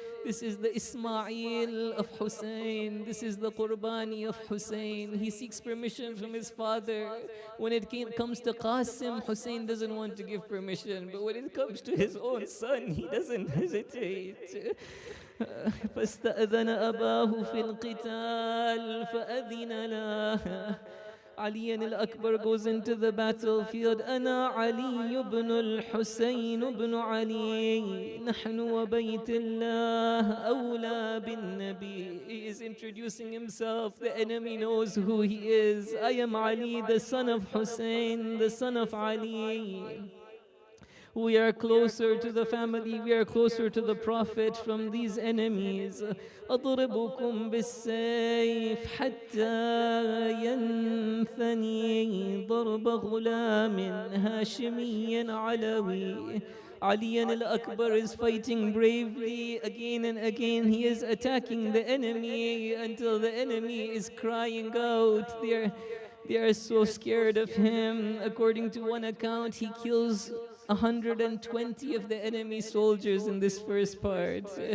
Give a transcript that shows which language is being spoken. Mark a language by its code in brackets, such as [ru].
[en] This is the Ismail of Hussein. This is the Qurbani of Hussein. He seeks permission from his father. When it comes to Qasim, Hussein doesn't want to give permission. But when it comes to his own son, he doesn't hesitate. [ar] فاستأذن أباه في القتال فأذن له. [en] Ali al-Akbar goes into the battlefield. [ar] أنا علي بن الحسين بن علي نحن وبيت الله أولى بالنبي. [en] He is introducing himself. The enemy knows who he is. I am Ali, the son of Hussein, the son of Ali. We are closer to the family, we are closer to the Prophet from these enemies. [ar] أضربكم بالسيف حتى ينثني ضرب غلام هاشمي علوي. [en] Ali al-Akbar is fighting bravely again and again. He is attacking the enemy until the enemy is crying out. They are so scared of him. According to one account, he kills 120 of the enemy soldiers in this first part.